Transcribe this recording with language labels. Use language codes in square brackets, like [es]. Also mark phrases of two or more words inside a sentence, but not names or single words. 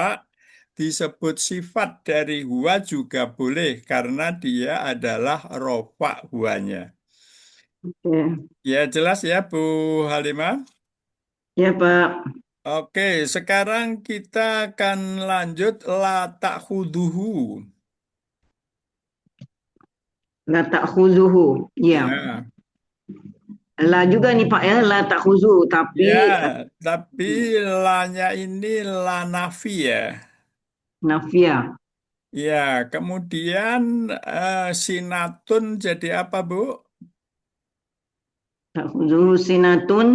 [id] Disebut sifat dari huwa juga boleh karena dia adalah rofa huwanya. oke. Ya jelas ya Bu Halimah? Ya, Pak. Oke, sekarang kita akan lanjut [ar] لا تأخذه. لا تأخذه. Ya. [id] Ya, La juga nih Pak ya, [ar] لا تأخذه. [id] Tapi ya, tapi lanya ini [ar] لا نافي [id] ya. nafia. Ya, kemudian sinatun jadi apa, Bu? [ar] تأخذه سنة.